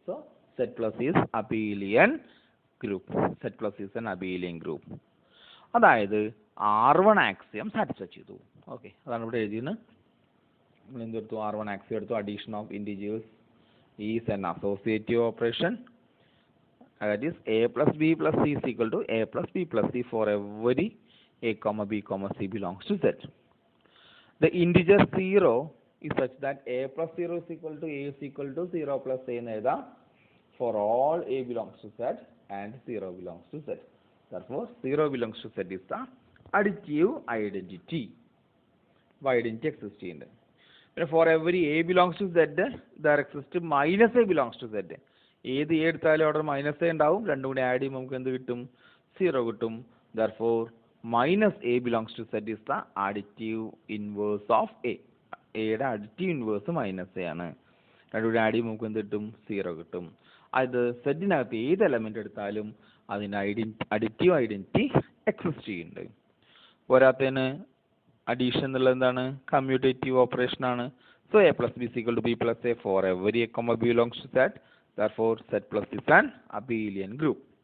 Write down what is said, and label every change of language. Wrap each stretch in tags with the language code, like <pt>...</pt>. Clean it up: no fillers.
<en>So Z plus is abelian group. Z plus is an abelian group.</en> <ml>അതായത് R1 axiom satisfy ചെയ്തു. Okay, അതാണ് ഇവിടെ എഴുതിയത്. നമ്മൾ എന്തെടുത്തു? R1 ആക്സിയം എടുത്തു.</ml> <en>Addition of integers is an associative operation. That is a plus b plus c is equal to a plus b plus c for every a comma b comma c belongs to Z. The integer 0 is such that a plus 0 is equal to a is equal to 0 plus a</en> <ml>എഴുതാം.</ml> <en>For all a belongs to Z and 0 belongs to Z. Therefore 0 belongs to Z is the additive identity. Identity exists</en> <ml>ചെയ്യുന്നുണ്ട്. പിന്നെ</ml> <en>for every a belongs to Z there exists minus a belongs to Z.</en> <ml>ഏത് A എടുത്താലും അവിടെ minus A ഉണ്ടാവും. രണ്ടും കൂടി add ചെയ്യുമ്പോൾ നമുക്ക് എന്ത് കിട്ടും? 0 കിട്ടും.</ml> <en>Therefore minus a belongs to set is the additive inverse of a.</en> <ml>എയുടെ അഡിറ്റീവ് ഇൻവേഴ്സ് മൈനസ് എ ആണ്. രണ്ടും കൂടി ആഡ് ചെയ്യുമ്പോൾ നമുക്ക് എന്ത് കിട്ടും? 0 കിട്ടും. അത് സെറ്റിനകത്ത് ഏത് എലമെന്റ് എടുത്താലും അതിന് അഡിറ്റീവ് ഐഡന്റിറ്റി എക്സിസ്റ്റ് ചെയ്യുന്നുണ്ട്. പോരാത്തതിന് അഡീഷൻ എന്നുള്ളത് എന്താണ്? കമ്മ്യൂട്ടേറ്റീവ് ഓപ്പറേഷൻ ആണ്.</ml> <en>So a plus b equal to b plus a for every a comma b belongs to set. Therefore Z plus is an abelian group.</en>